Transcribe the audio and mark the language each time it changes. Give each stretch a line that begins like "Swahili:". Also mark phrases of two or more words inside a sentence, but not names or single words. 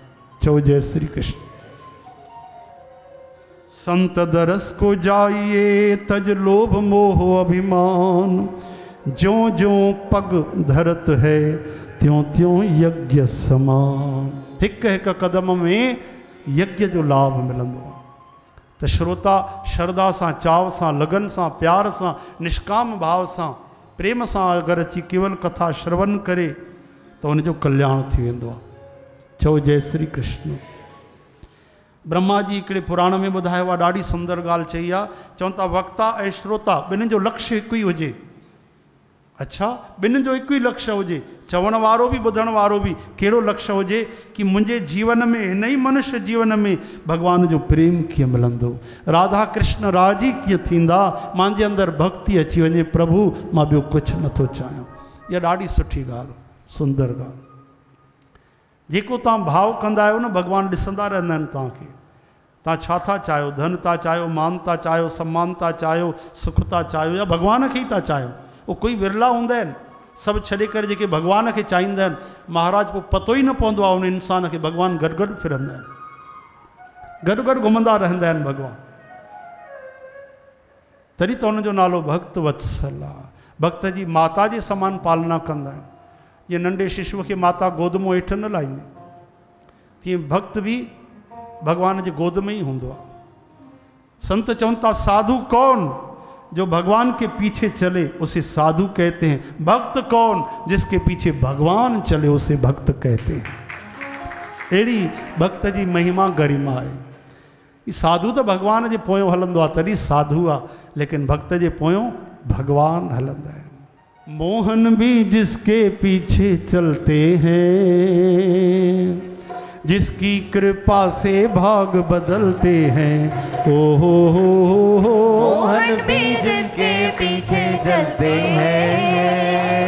Sindhi: चओ जय श्री कृष्ण।
Hindi: संत दरस को जाइए तज लोभ मोह अभिमान, ज्यों ज्यों पग धरत है त्यों त्यों यज्ञ समान।
Sindhi: हिकु हिकु कदम में यज्ञ जो लाभ मिलंदो आहे। त श्रोता श्रद्धा सां, चाव सां, लगन सां, प्यार सां, निष्काम भाव सां, प्रेम सां अगर अची केवल कथा श्रवण करे तो उनजो कल्याण थी वेंदो आहे। चओ जय श्री कृष्ण। ब्रह्मा जी हिकिड़े पुराण में ॿुधायो आहे, ॾाढी सुंदर ॻाल्हि चई आहे। चवनि था वक्ता ऐं श्रोता ॿिन्हिनि जो लक्ष्य हिकु ई हुजे। अच्छा, ॿिन्हिनि जो हिकु ई लक्ष्य हुजे। चवण वारो बि ॿुधण वारो बि कहिड़ो लक्ष्य हुजे कि मुंहिंजे जीवन में, हिन ई मनुष्य जीवन में भगवान जो प्रेम कीअं मिलंदो, राधा कृष्ण राजी कीअं थींदा, मुंहिंजे अंदरि भक्ति अची वञे। प्रभु मां ॿियो कुझु नथो चाहियां। इहा ॾाढी सुठी ॻाल्हि, सुंदर ॻाल्हि। जेको तव्हां भाव कंदा आहियो न, भगवान ॾिसंदा रहंदा आहिनि तव्हांखे। तव्हां छा था चाहियो, धन था चाहियो, मान था चाहियो, सम्मान था चाहियो, सुख था चाहियो, या भगवान खे ई था चाहियो। उहो कोई विरला हूंदा आहिनि, सभु छॾे करे जेके भगवान खे चाहींदा आहिनि, महाराज पोइ पतो ई न पवंदो आहे उन इंसान खे। भगवान गॾु गॾु फिरंदा आहिनि, गॾु गॾु घुमंदा रहंदा आहिनि भगवान। तॾहिं त हुनजो नालो भक्त वत्सल आहे। भक्त जी माता जे समान पालना कंदा आहिनि। जीअं नंढे शिशुअ खे माता गोद मों हेठि न लाहींदी, तीअं भक्त भी भगवान जी गोद में ही हूंदो आहे। संत चवनि था
Hindi: साधु कौन जो भगवान के पीछे चले उसे साधु कहते हैं, भक्त कौन जिसके पीछे भगवान चले उसे भक्त कहते हैं।
Sindhi: अहिड़ी भक्त जी महिमा गरिमा है। साधु तो भगवान जे पोयों हलंदो आहे तॾहिं साधु आहे, लेकिन भक्त जे पोयों भगवान हलंदा आहिनि।
Hindi: मोहन भी जिसके पीछे चलते हैं, जिसकी कृपा से भाग बदलते हैं। ओ हो मोहन भी जिसके पीछे चलते हैं,